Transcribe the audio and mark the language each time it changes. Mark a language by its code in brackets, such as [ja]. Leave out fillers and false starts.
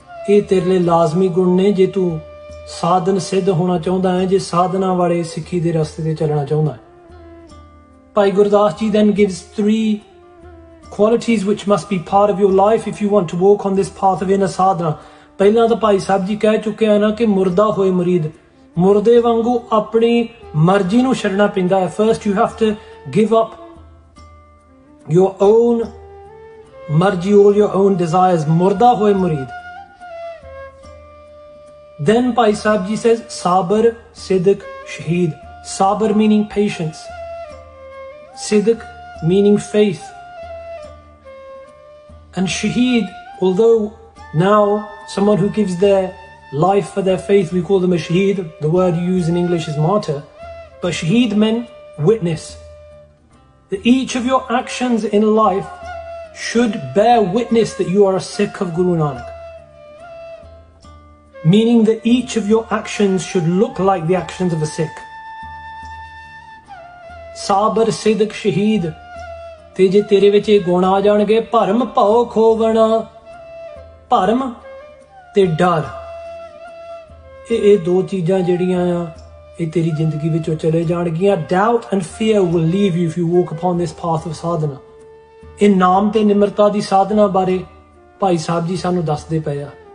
[pa] ਇਹ ਤੇਰੇ ਲਈ ਲਾਜ਼ਮੀ ਗੁਣ ਨੇ ਜੇ ਤੂੰ ਸਾਧਨ ਸਿੱਧ ਹੋਣਾ ਚਾਹੁੰਦਾ ਹੈ, ਜੇ ਸਾਧਨਾ ਵਾਲੇ ਸਿੱਖੀ ਦੇ ਰਸਤੇ ਤੇ ਚੱਲਣਾ ਚਾਹੁੰਦਾ ਹੈ। [en] Bhai Gurdas ji then gives 3 qualities which must be part of your life if you want to walk on this path of inner sadhana. [pa] ਪਹਿਲਾਂ ਤਾਂ ਭਾਈ ਸਾਹਿਬ ਜੀ ਕਹਿ ਚੁੱਕੇ ਆ ਨਾ ਕਿ ਮੁਰਦਾ ਹੋਏ ਮੁਰੀਦ, ਮੁਰਦੇ ਵਾਂਗੂ ਆਪਣੀ ਮਰਜ਼ੀ ਨੂੰ ਛੱਡਣਾ ਪੈਂਦਾ ਹੈ। [en] First you have to give up your own marji, all your own desires. Murda hoye murid. Then Bhai Sahib Ji says, Sabar, Siddiq, Shaheed. Sabar meaning patience, Siddiq meaning faith, and Shaheed, although now someone who gives their life for their faith, we call them a Shaheed. The word you use in English is martyr, but Shaheed meant witness. That each of your actions in life should bear witness that you are a Sikh of Guru Nanak. Meaning that each of your actions should look like the actions of a Sikh. [pa] Sabar, Sidq, Shaheed. ਤੇ ਜੇ ਤੇਰੇ ਵਿੱਚ ਇਹ ਗੁਣ ਆ ਜਾਣਗੇ, ਭਰਮ ਭਉ ਖੋਵਣਾ, ਭਰਮ ਤੇ ਡਰ, ਇਹ ਦੋ ਚੀਜ਼ਾਂ ਜਿਹੜੀਆਂ ਆ ਇਹ ਤੇਰੀ ਜ਼ਿੰਦਗੀ ਵਿੱਚੋਂ ਚਲੇ ਜਾਣਗੀਆਂ. [en] Doubt and fear will leave you if you walk upon this path of sadhana. [pa] ਇਹ ਨਾਮ ਤੇ ਨਿਮਰਤਾ ਦੀ ਸਾਧਨਾ ਬਾਰੇ ਭਾਈ ਸਾਹਿਬ ਜੀ ਸਾਨੂੰ ਦੱਸਦੇ ਪਏ ਆ.